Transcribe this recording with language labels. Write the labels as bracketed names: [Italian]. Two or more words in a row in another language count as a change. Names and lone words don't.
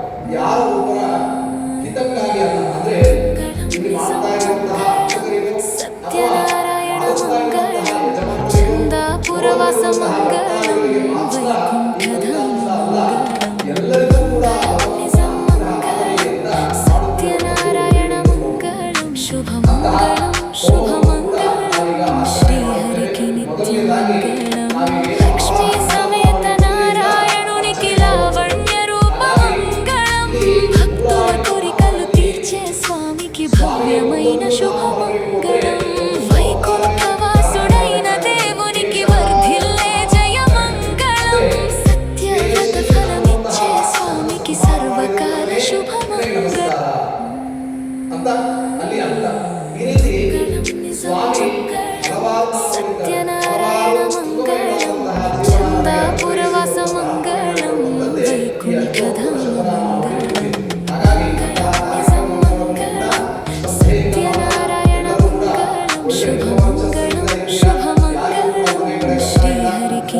[Kannada] ಯಾರು ಒಬ್ಬರ ಹಿತಕ್ಕಾಗಿ ಅಲ್ಲ, ಅಂದ್ರೆ ಇಲ್ಲಿ ಮಾಡ್ತಾ ಇರುವಂತಹ ಅರ್ಚಕರಿಗೂ ಅಥವಾ ಮಾಡಿಸ್ತಾ ಇರುವಂತಹ ಯಜಮಾನರಿಗೂ ಗೌರವಿರುವಂತಹ ಭಕ್ತಾದಿಗಳಿಗೆ ಮಾತ್ರ ಈ ಫಲಿತಾಂಶ ಅಲ್ಲ, ಎಲ್ಲರಿಗೂ ಕೂಡ ಆದರಣೆಯಿಂದ [Telugu] లక్ష్మీ సమేత నారాయణునికి లావణ్య రూప మంగళం భక్తుల కోరికలు తీర్చే స్వామికి భవ్యమైన శుభమంగళం వైకుంఠవాసుడైన దేవునికి వర్ధిల్లే జయమంగళం సత్యవ్రత ఫలమిచ్చే స్వామికి సర్వకాల శుభమంగళం [Kannada] ಅಂತ ಅಲ್ಲಿ ಅಂತ ಈ ರೀತಿ ಸ್ವಾಮಿ [Telugu] సత్యనారాయణ మంగళం చందాపురవాస మంగళం వైకుంఠధామ సత్యనారాయణ మంగళం శుభమంగళం శుభమంగళం శ్రీహరికి